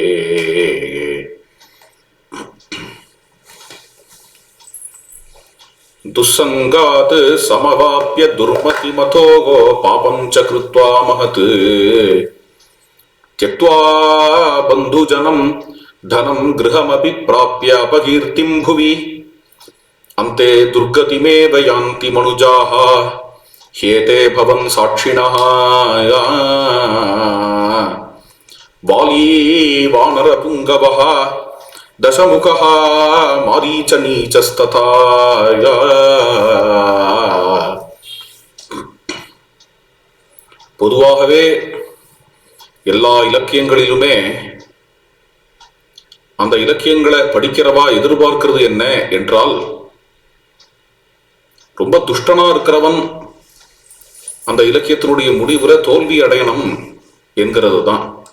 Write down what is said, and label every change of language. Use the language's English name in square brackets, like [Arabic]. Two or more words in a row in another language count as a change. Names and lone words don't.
[Sanskrit] दुस्संगात् समवाप्य दुर्मतिमतो पापं च कृत्वा महत् त्यक्त्वा बन्धुजनं धनं गृहमपि प्राप्य अपकीर्तिं भुवि अन्ते दुर्गतिमेव यान्ति मनुजाः ह्येते भवन् साक्षिणः। वाली वानरपुङ्गवः दशमुखः मारीच नीचस्तथा। [Tamil] பொதுவாகவே எல்லா இலக்கியங்களிலுமே அந்த இலக்கியங்களை படிக்கிறவா எதிர்பார்க்கிறது என்ன என்றால், ரொம்ப துஷ்டனா இருக்கிறவன் அந்த இலக்கியத்தினுடைய முடிவுல தோல்வி அடையணும் என்கிறது தான்.